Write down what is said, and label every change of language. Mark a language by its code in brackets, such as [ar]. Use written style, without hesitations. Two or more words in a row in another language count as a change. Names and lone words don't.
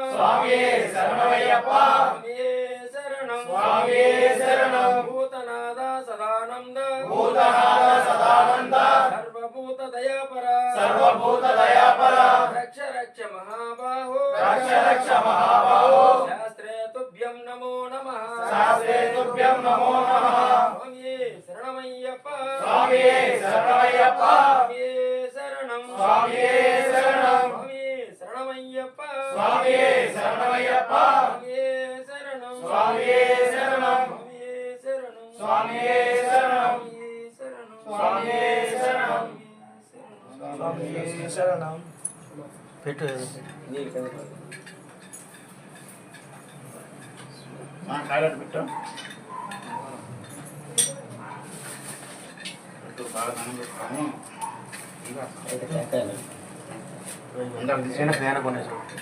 [sa] शरणम् भूतनाद सदानन्द सर्वभूतदयापरा रक्ष महाबाहो शास्त्रे तुभ्यं नमो नमः स्वामिये शरणमय्यप्प शरणम् शरणमय्यप्प शरणम् [te] పెట్టు హైలైట్ పెట్టు బాగా దండం పెట్టుకొని అందరూ తీసిన ఫ్యాన్ కొనేసాం